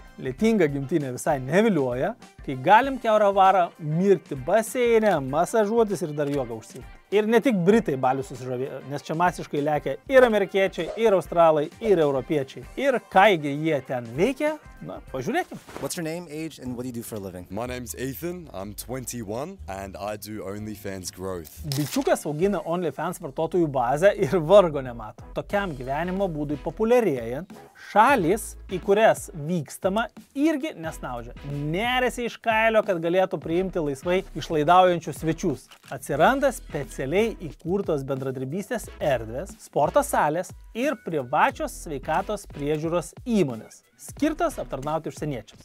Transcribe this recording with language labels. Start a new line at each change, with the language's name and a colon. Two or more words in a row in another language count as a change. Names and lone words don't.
Lithuanian: Lietinga gimtinė visai nevilioja, kai galim kiaurą varą mirti baseine, masažuotis ir dar jogą užsiimti. Ir ne tik Britai Balių susižavėjo, nes čia masiškai lekia ir amerikiečiai, ir australai, ir europiečiai. Ir kaigi jie ten veikia, na, pažiūrėkim.
English: What's your name, age, and what do you do for a living? My name's Ethan, I'm 21, and I do OnlyFans growth.
Lithuanian: Bičiukas augina OnlyFans vartotojų bazę ir vargo nemato. Tokiam gyvenimo būdui populiarėjant, šalis, į kurias vykstama, irgi nesnaudžia. Nerėsi iš kailio, kad galėtų priimti laisvai išlaidaujančius svečius. Atsiranda specialiai įkurtos bendradarbystės erdvės, sporto salės ir privačios sveikatos priežiūros įmonės, skirtas aptarnauti užsieniečiams.